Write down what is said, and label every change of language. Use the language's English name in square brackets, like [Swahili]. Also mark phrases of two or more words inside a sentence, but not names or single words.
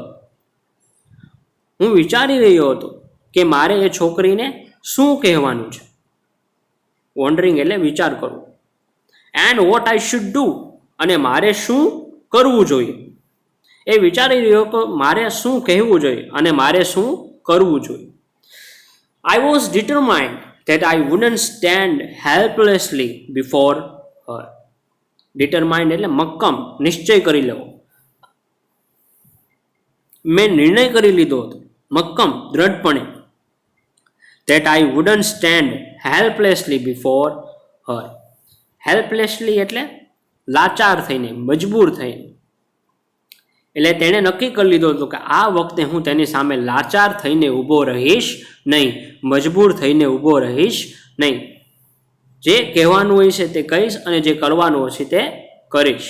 [Gujarati] હું વિચારી રહ્યો હતો કે મારે એ છોકરીને શું કહેવાનું છે. વોન્ડરિંગ એટલે વિચાર કરવો. [English] and what I should do, [Gujarati] અને મારે શું કરવું જોઈએ. એ વિચારી રહ્યો કે મારે શું કહેવું જોઈએ અને મારે શું કરવું જોઈએ. [English] I was determined that I wouldn't stand helplessly before her. [Gujarati] ડિટરમાઇન્ડ એટલે મક્કમ, નિશ્ચય કરી લેવો. મેં નિર્ણય કરી લીધો હતો, મક્કમ, દ્રઢપણે. [English] that I wouldn't stand helplessly before her. [Gujarati] helplessly એટલે લાચાર થઈને, મજબૂર થઈને. એટલે તેણે નક્કી કરી લીધું હતું કે આ વખતે હું તેની સામે લાચાર થઈને ઊભો રહીશ નહીં, મજબૂર થઈને ઊભો રહીશ નહીં. જે કહેવાનું હોય છે તે કહીશ અને જે કરવાનું હશે તે કરીશ.